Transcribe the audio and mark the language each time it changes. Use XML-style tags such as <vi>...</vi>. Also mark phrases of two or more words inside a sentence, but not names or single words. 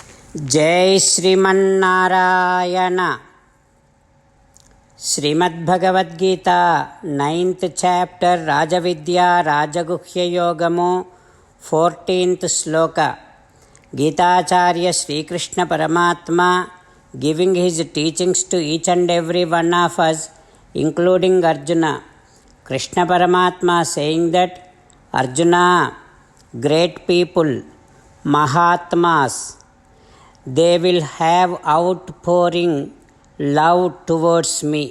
<sa>जय श्रीमन्नारायण। श्रीमद्भगवद्गीता</sa> <en>9th chapter</en> <sa>राजविद्या राजगुह्ययोगमु 14th श्लोक।</sa> <en>गीताचार्य श्रीकृष्ण परमात्मा giving his teachings to each and every one of us, including Arjuna. Krishna Paramatma saying that, Arjuna, great people, Mahatmas, they will have outpouring love towards me.</en>